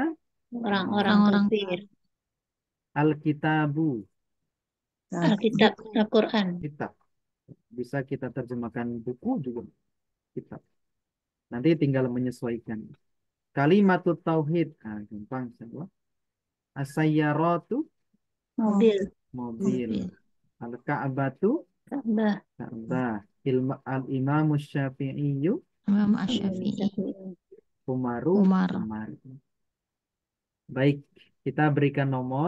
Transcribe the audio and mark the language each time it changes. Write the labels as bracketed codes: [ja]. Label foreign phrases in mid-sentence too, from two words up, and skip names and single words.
[id] Orang-orang Orang-orang kafir. [ar] Al-kitabu. [id] Alkitab. Al-Quran. Kitab. Bisa kita terjemahkan buku juga. Kitab. Nanti tinggal menyesuaikan. [ar] كلمة التوحيد. [id] Gampang semua. [ar] As-sayyaratu. [id] Mobil. Mobil. mobil. [ar] Al-ka'batu. [id] Ka'bah. Ka'bah. [ar] الإمامُ الشافعيُّ. [id] Imam Asy-Syafi'i. Umaru. Umar. Umar. Baik. Kita berikan nomor.